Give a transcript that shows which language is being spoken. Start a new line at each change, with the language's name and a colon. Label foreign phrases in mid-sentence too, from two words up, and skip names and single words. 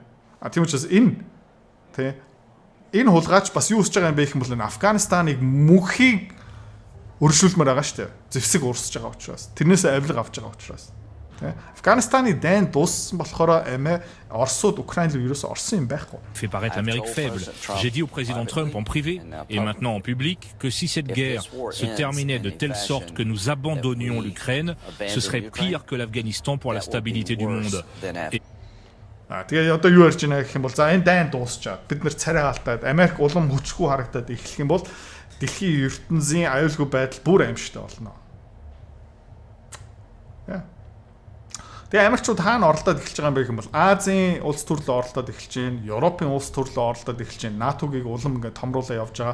Mongolian: Тийм учраас энэ хулгайч бас юу хийж байгаа юм бэ гэх юм бол энэ Афганистаныг мөнхийг өршүүлмээр байгаа шүү дээ. Зэвсэг уурсж байгаа учраас. Тэрнээс авилга авч байгаа учраас. Афганистаны дайн дууссан болохоор Оросууд Украин руу ерөөсөө орсон юм байхгүй.
French: Fait paraître l'Amérique faible. J'ai dit au président Trump en privé et maintenant en public que si cette guerre se terminait de telle sorte que nous abandonnions l'Ukraine, ce serait pire que l'Afghanistan pour la stabilité du monde.
Mongolian: Тэгээ одоо юу ярьж байна гэх юм бол за энэ дайн дуусчаад бид нэр царай галтаад Америк улам хүчгүй харагдаад эхлэх юм бол дэлхийн ертөнцийн аюулгүй байдал бүр аимшигтай болно. Тэгээ Америкчууд хаана оролдоод эхэлж байгаа юм бэ гэх юм бол Азийн улс төрлөө оролдоод эхэлж байна, Европын улс төрлөө оролдоод эхэлж байна, НАТОгийг улам ингээд томруулаа явж байгаа.